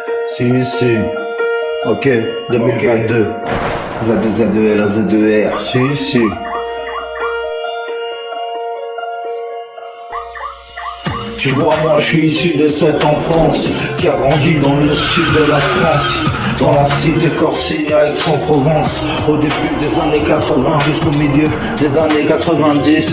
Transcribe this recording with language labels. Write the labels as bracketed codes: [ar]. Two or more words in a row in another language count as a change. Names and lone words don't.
[fr] Si. Ok, 2022. Z2Z2L, Z2R. Si. Tu vois, moi je suis issu de cette enfance qui a grandi dans le sud de la France, dans la cité Corsigna, Aix-en-Provence, au début des années 80 jusqu'au milieu des années 90.